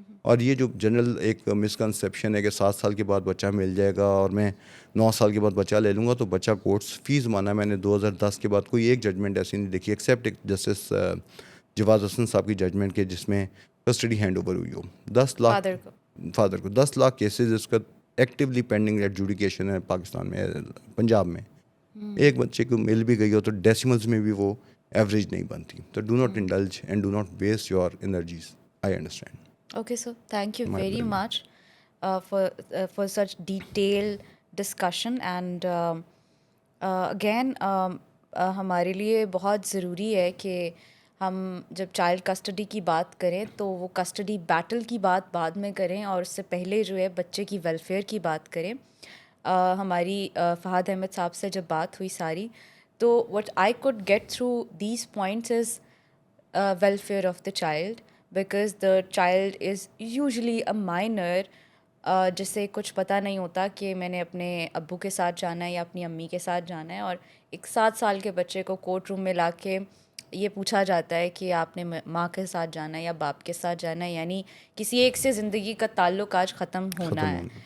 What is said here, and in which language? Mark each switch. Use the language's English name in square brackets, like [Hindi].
[Urdu] اور یہ جو جنرل ایک مسکنسیپشن ہے کہ 7 سال کے بعد بچہ مل جائے گا اور میں 9 سال کے بعد بچہ لے لوں گا تو بچہ کورٹس فیس مانا, میں نے 2010 کے بعد کوئی ایک ججمنٹ ایسی نہیں دیکھی ایکسیپٹ ایک جسٹس جواز حسن صاحب کی ججمنٹ کے جس میں کسٹڈی ہینڈ اوور ہوئی ہو. 10 لاکھ فادر کو 10 لاکھ کیسز اس کا ایکٹیولی پینڈنگ ایڈجوڈیکیشن ہے پاکستان میں, پنجاب میں. ایک بچے کو مل بھی گئی ہو تو ڈیسیملز میں بھی وہ ایوریج نہیں بنتی. [English] تو do not indulge and do not waste your energies. I understand. Okay, so thank you very much for such detailed discussion. And again, [Urdu] ہمارے لیے بہت ضروری ہے کہ ہم جب چائلڈ کسٹڈی کی بات کریں تو وہ کسٹڈی بیٹل کی بات بعد میں کریں, اور اس سے پہلے جو ہے بچے کی ویلفیئر کی بات کریں. ہماری فہد احمد صاحب سے جب بات ہوئی ساری, تو [English] what I could get through these points is welfare of the child, because the child is usually a minor [Urdu] جسے کچھ پتہ نہیں ہوتا کہ میں نے اپنے ابو کے ساتھ جانا ہے یا اپنی امی کے ساتھ جانا ہے. اور ایک 7 سال کے بچے کو کورٹ روم میں لا کے یہ پوچھا جاتا ہے کہ آپ نے ماں کے ساتھ جانا ہے یا باپ کے ساتھ جانا ہے, یعنی کسی ایک سے زندگی کا تعلق آج ختم ہونا ہے.